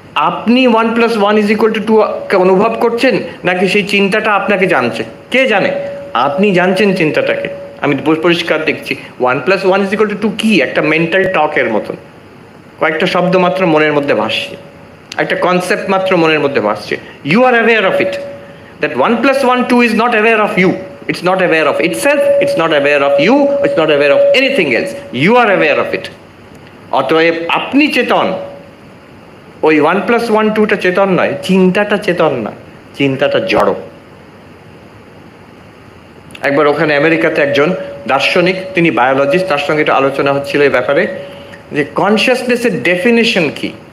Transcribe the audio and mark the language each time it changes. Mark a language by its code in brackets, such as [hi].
[bn] আপনি 1+1=2 অনুভব করছেন, নাকি সেই চিন্তাটা আপনাকে জানছে? কে জানে? আপনি জানছেন চিন্তাটাকে। আমি পরিষ্কার দেখছি 1+1=2 কি, একটা মেন্টাল টকের মতন, কয়েকটা শব্দ মাত্র মনের মধ্যে ভাসছে, একটা কনসেপ্ট মাত্র মনের মধ্যে ভাসছে। [en] You are aware of it, that 1+1=2 is not aware of you, it's not aware of itself, it's not aware of you, it's not aware of anything else, you are aware of it. [bn] অতএব আপনি চেতন। ওই 1+1=2টা চেতন নয়, চিন্তাটা চেতন না, চিন্তাটা জড়। একবার ওখানে আমেরিকাতে একজন দার্শনিক, তিনি বায়োলজিস্ট, তার সঙ্গে একটা আলোচনা হচ্ছিল এই ব্যাপারে যে কনসিয়াসনেসের ডেফিনেশন কি।